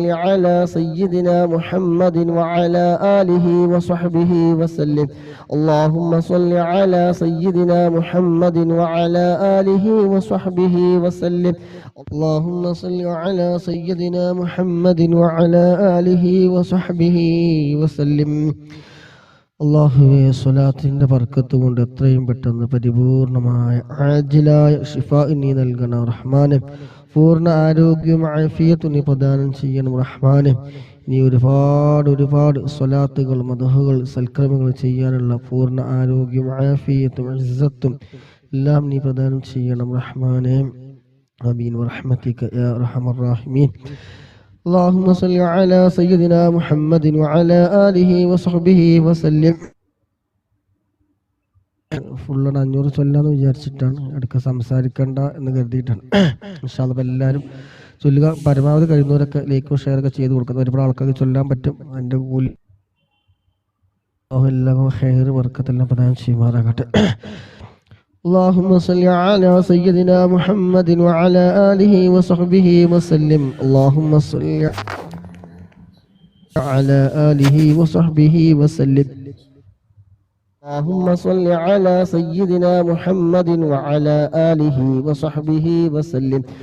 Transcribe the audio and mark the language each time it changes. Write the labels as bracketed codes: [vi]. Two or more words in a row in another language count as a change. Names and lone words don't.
[ar] على سيدنا محمد وعلى آله وصحبه وسلم اللهم صل على سيدنا محمد وعلى آله وصحبه وسلم اللهم صل على سيدنا محمد وعلى آله وصحبه وسلم [ml] അള്ളാഹുവേ സ്വലാത്തിൻ്റെ ബർക്കത്ത് കൊണ്ട് എത്രയും പെട്ടെന്ന് പരിപൂർണമായ ആജിലായ ശിഫാ നീ നൽകണം റഹ്മാനെ പൂർണ്ണ ആരോഗ്യവും ആഫിയത്തും നീ പ്രദാനം ചെയ്യണം റഹ്മാനെ ഇനി ഒരുപാട് സ്വലാത്തുകൾ മദ്ഹുകൾ സൽക്രമങ്ങൾ ചെയ്യാനുള്ള പൂർണ്ണ ആരോഗ്യവും ആഫിയത്തും ഇസ്സത്തും എല്ലാം നീ പ്രദാനം ചെയ്യണം റഹ്മാനെ ആമീൻ [ar] ورحمتك يا أرحم الراحمين اللهم صل على سيدنا محمد وعلى آله وصحبه وسلم [ml] ഫുള്ള് 500 ചൊല്ലാന്ന് വിചാരിച്ചിട്ടാണ് അടുക്ക സംസാരിക്കണ്ട എന്ന് കരുതിയിട്ടാണ് [ar] إن شاء الله [ml] എല്ലാവരും ചൊല്ലുക പരമാവധി കഴിയുന്നവരൊക്കെ ലൈക്കും ഷെയറൊക്കെ ചെയ്ത് കൊടുക്കുന്നത് ഒരുപാട് ആൾക്കാർക്ക് ചൊല്ലാൻ പറ്റും അതിൻ്റെ കൂലി എല്ലാവർക്കും ഖൈർ ബർക്കത്തെല്ലാം പ്രദാനം ചെയ്യുമാറാകട്ടെ [ar] اللهم صل على سيدنا محمد وعلى آله وصحبه وسلم اللهم صل على آله وصحبه وسلم اللهم صل على سيدنا محمد وعلى آله وصحبه وسلم.